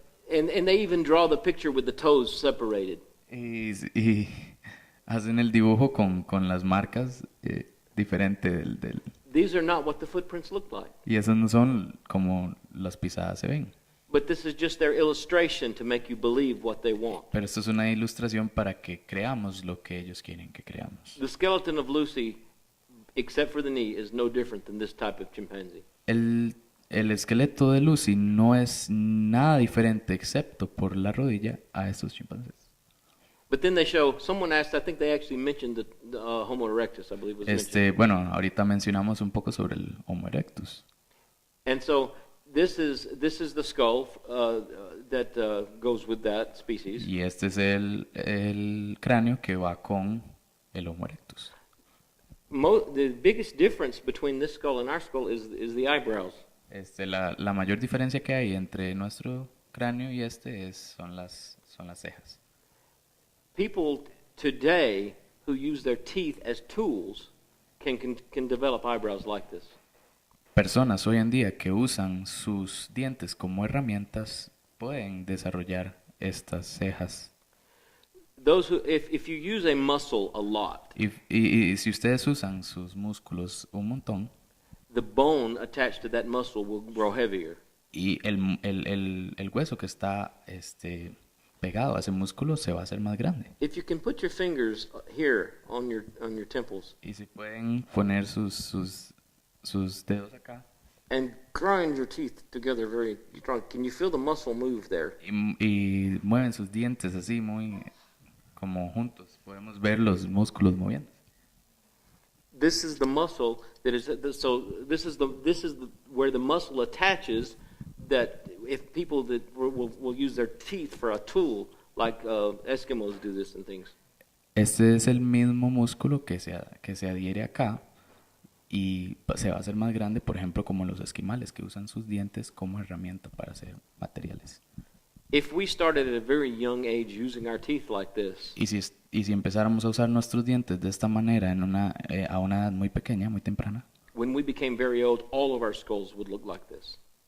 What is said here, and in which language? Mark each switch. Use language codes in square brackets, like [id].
[en] And they even draw the picture with the toes separated. [es] Y hacen el dibujo con las marcas diferente del... [en] These are not what the footprints look like. [es] Y esas no son como las pisadas se ven. [en] But this is just their illustration to make you believe what they want. [es] Pero esto es una ilustración para que creamos lo que ellos quieren que creamos. [en] The skeleton of Lucy, except for the knee, is no different than this type of chimpanzee. [es] El esqueleto de Lucy no es nada diferente excepto por la rodilla a estos chimpancés. [en] But then they show, someone asked, I think they actually mentioned the Homo erectus, I believe was mentioned. [es] Bueno, ahorita mencionamos un poco sobre el Homo erectus. [en] And so this is the skull that goes with that species. [es] Y este es el cráneo que va con el Homo erectus. [en] The biggest difference between this skull and our skull is the eyebrows. [es] La mayor diferencia que hay entre nuestro cráneo y son las cejas. [en] People today who use their teeth as tools can develop eyebrows like this. [es] Personas hoy en día que usan sus dientes como herramientas pueden desarrollar estas cejas. [en] Those who, if you use a muscle a lot, [es] Y si ustedes usan sus músculos un montón, [en] the bone attached to that muscle will grow heavier. [es] y el hueso que está pegado a ese músculo se va a hacer más grande. [en] If you can put your fingers here on your temples [es] Y si pueden poner sus dedos acá [en] and grind your teeth together very strong, can you feel the muscle move there? [es] y mueven sus dientes así muy como juntos, podemos ver los músculos moviendo. [en] This is the muscle that is this is where the muscle attaches. That if people that will use their teeth for a tool, like Eskimos do this and things. [es] Este es el mismo músculo que se adhiere acá y se va a hacer más grande, por ejemplo, como los esquimales que usan sus dientes como herramienta para hacer materiales. [en] If we started at a very young age using our teeth like this, [es] Y si empezáramos a usar nuestros dientes de esta manera a una edad muy pequeña, muy temprana, [en] when we became very old, all of our skulls would look like this.